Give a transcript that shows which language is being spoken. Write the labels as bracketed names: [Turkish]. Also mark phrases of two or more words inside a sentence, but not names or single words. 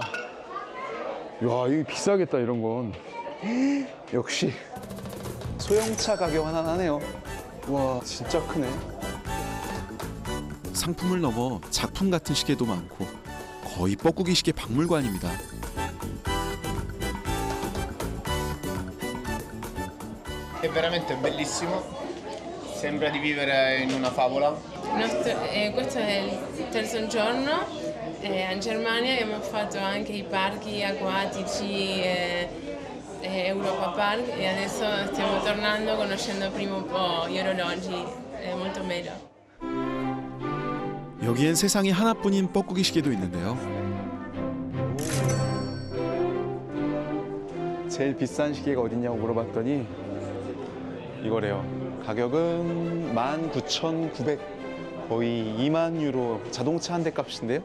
[Korean] 이야, 이거 비싸겠다, 이런 건. 역시 소형차 가격 하나 하네요. 와, 진짜 크네. 상품을 넘어 작품 같은 시계도 많고 거의 뻐꾸기 시계 박물관입니다. [Italian] È veramente bellissimo, sembra di vivere in una favola. Questo è il terzo giorno in Germania, abbiamo fatto anche i parchi acquatici, Europa Park e adesso stiamo tornando conoscendo prima un po' gli orologi, è molto bello. [Korean] 여기엔 세상에 하나뿐인 뻐꾸기 시계도 있는데요. 제일 비싼 시계가 어딨냐고 물어봤더니 이거래요. 가격은 19,900, 거의 2만 유로, 자동차 한 대 값인데요.